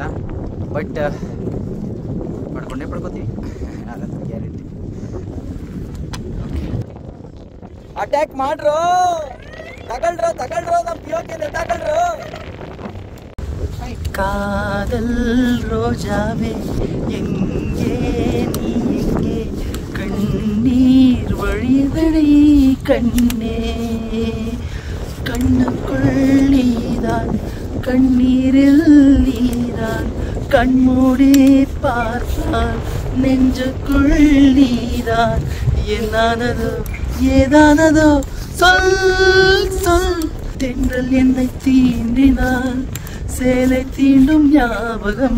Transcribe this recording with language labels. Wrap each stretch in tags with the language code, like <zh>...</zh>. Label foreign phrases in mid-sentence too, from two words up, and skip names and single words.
<kn>ಬಟ್ ಪಡ್ಕೋತೀವಿ, ಅದಂತೂ ಗ್ಯಾರಂಟಿ. ಅಟ್ಯಾಕ್ ಮಾಡ್ರು, ತಗೊಳ್ರು ನಮ್ಮ ಪಿಯೋಕೆ ತಗೊಳ್ರು.</kn> <ta>காதல் ரோஜாவே எங்கே நீ எங்கே கண்ணீர் வழிதடை கண்ணே கண்ணுக்குள் நீதான் கண்ணீரில் நீதான் கண்மூடி பார்த்தால் நெஞ்சுக்குள் நீதான் என்னானதோ ஏதானதோ சொல் சொல் தென்றல் என்னை தீண்டினால் சேலை தீண்டும் ஞாபகம்</ta>